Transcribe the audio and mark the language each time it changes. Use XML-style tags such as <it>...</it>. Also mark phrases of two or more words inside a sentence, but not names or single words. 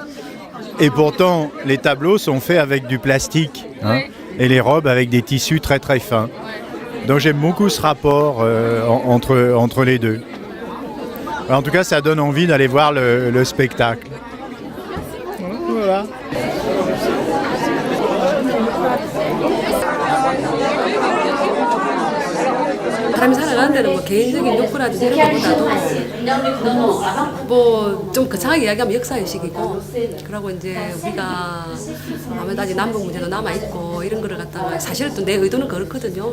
<fr>Et pourtant, les tableaux sont faits avec du plastique, et les robes avec des tissus très fins. Donc j'aime beaucoup ce rapport entre les deux. En tout cas, ça donne envie d'aller voir le spectacle. Voilà.</fr> <ko>사람이 살아가는 데는 뭐 개인적인 욕구라든지 이런 것보다도 뭐 좀 거창하게 이야기하면 역사의식이고, 그러고 이제 우리가 아무래도 아직 남북 문제도 남아있고 이런 거를 갖다가 사실은 또 내 의도는 그렇거든요.</ko>